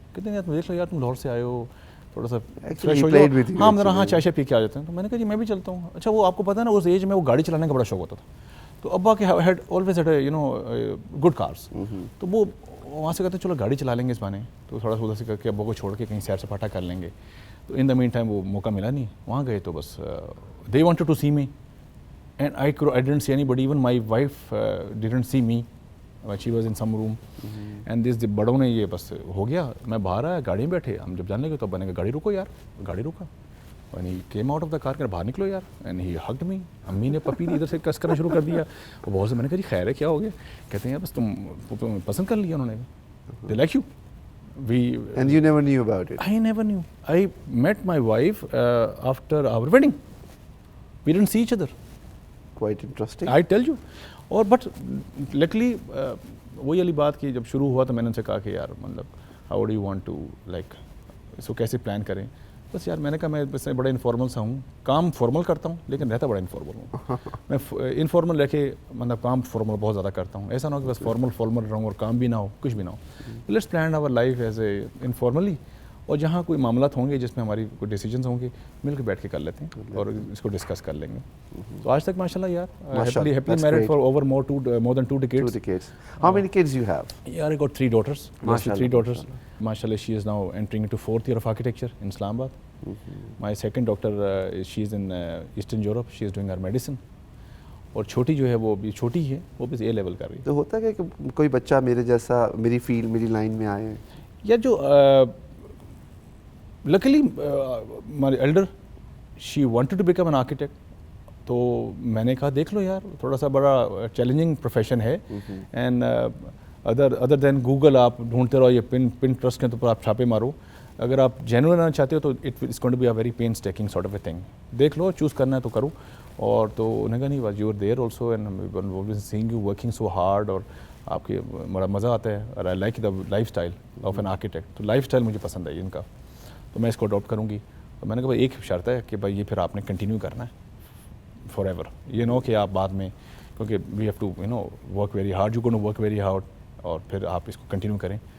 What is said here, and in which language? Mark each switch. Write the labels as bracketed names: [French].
[Urdu] کہتے ہیں یار تم دیکھ لو یار تم لاہور سے آئے ہو, تھوڑا سا فریش ہو جاؤ. ہاں ذرا ہاں چائے پی کے آ جاتے ہیں. تو میں نے کہا جی میں بھی چلتا ہوں. اچھا وہ آپ کو پتہ ہے نا اس ایج میں وہ گاڑی چلانے کا بڑا شوق ہوتا تھا. تو ابا کے [English] Had always had you know good cars. [Urdu] تو وہ وہاں سے کہتے ہیں چلو گاڑی چلا لیں گے اس بہانے, تو تھوڑا سا ادھر سے کر کے ابا کو چھوڑ کے کہیں سیر سپاٹا کر لیں گے. تو ان دا مین ٹائم وہ موقع ملا نہیں. وہاں گئے تو بس [English] They wanted to see me and I didn't see anybody. Even my wife didn't see me, she was in some room. [Urdu] And this بڑوں نے یہ بس ہو گیا. میں باہر آیا, گاڑی میں بیٹھے, ہم جب جانے لگے تو ابا نے کہا گاڑی روکو یار. گاڑی روکا [English] and he came out of the car [Urdu] کہ باہر نکلو یار. [English] and he hugged me. [Urdu] امی نے پپی ادھر سے کس کرنا شروع کر دیا. وہ بہت سے میں نے کہا جی خیر ہے کیا ہو گیا؟ کہتے ہیں یار بس تم پسند کر لیا انہوں نے. [English] They like you. And you never knew about it? I never knew. I met my wife after our wedding. We didn't see each other. Quite interesting. I tell you. [Urdu] اور بٹ لیکلی وہی والی بات کہ جب شروع ہوا تو میں نے ان سے کہا کہ یار مطلب [English] how do you want to like [Urdu] اس کو کیسے پلان کریں. بس یار میں نے کہا میں بس بڑا انفارمل سا ہوں, کام فارمل کرتا ہوں لیکن رہتا بڑا انفارمل ہوں. میں انفارمل رہ کے مطلب کام فارمل بہت زیادہ کرتا ہوں. ایسا نہ ہو کہ بس فارمل رہوں اور کام بھی نہ ہو, کچھ بھی نہ ہو. [English] let's plan our life as a informally, [Urdu] اور جہاں کوئی معاملات ہوں گے جس میں ہماری کوئی ڈیسیجنس ہوں گے مل کے بیٹھ کے کر لیتے ہیں اور اس کو ڈسکس کر لیں گے. تو آج تک ماشاء اللہ یار [English] Happily married for over more than 2 decades. How many kids you have? Yeah, I got 3 daughters. Mashallah. 3 daughters. Mashallah, she is now entering into 4th year of architecture in Islamabad. My second daughter, she is in Eastern Europe. She is doing her medicine. [Urdu] اور چھوٹی جو ہے وہ بھی چھوٹی ہے, وہ بس A لیول کر رہی ہے. تو ہوتا ہے کہ کوئی بچہ میرے جیسا میری فیلڈ میری لائن میں آئے. یا جو [English] luckily my elder, she wanted to become an architect. [Urdu] تو میں نے کہا دیکھ لو یار تھوڑا سا بڑا چیلنجنگ پروفیشن ہے, [English] and other then [Urdu] گوگل آپ ڈھونڈتے رہو, یہ پنٹرسٹ کے اوپر آپ چھاپے مارو. اگر آپ جینوئن آنا چاہتے ہو تو [English] It is going to be a very painstaking sort of a thing. [Urdu] دیکھ لو چوز کرنا ہے تو کرو. اور تو انہیں کہا نہیں [English] was you are there also and seeing you working so hard, [Urdu] اور آپ کے بڑا مزہ آتا ہے, [English] اور I like the lifestyle of an architect. [Urdu] تو لائف اسٹائل مجھے پسند ہے ان کا, تو میں اس کو اڈاپٹ کروں گی. تو میں نے کہا ایک شرط ہے کہ بھائی یہ پھر آپ نے کنٹینیو کرنا ہے [English] forever, [Urdu] یہ نو کہ آپ بعد میں, کیونکہ [English] we have to work very hard, you gonna work very hard, [Urdu] اور پھر آپ اس کو کنٹینیو کریں.